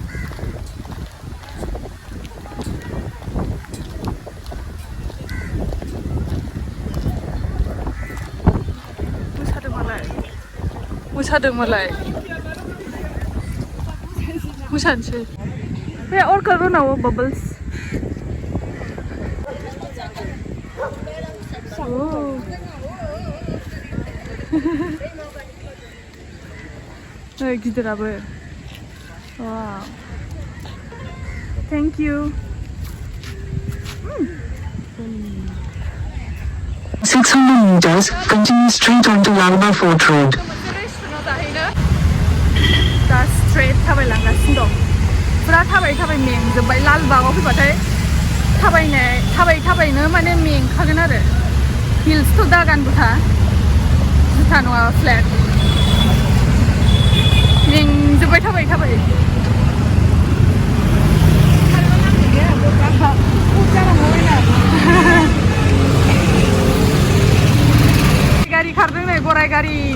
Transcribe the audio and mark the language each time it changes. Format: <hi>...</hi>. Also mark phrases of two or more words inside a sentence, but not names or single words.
<brx>मोसादों मोसानोसै बे</brx> <hi>और करो ना वो बबल्स</hi> <brx>गिदिराबो</brx> <en>wow thank you 600 meters, continue straight onto Lal Bagh Fort Road.</en> <brx>दा स्ट्रेट थाबायलांगासिनो दं फुरा थाबाय मेंजोब्बाय लाल बागाव फैबाथाय थाबायनो माने मेंखागोन आरो हिल्सथ' दा गानबोखा जुथा नङा फ्लेट मेंजोब्बाय थाबाय गारि खारदों नै गराय गारि</brx>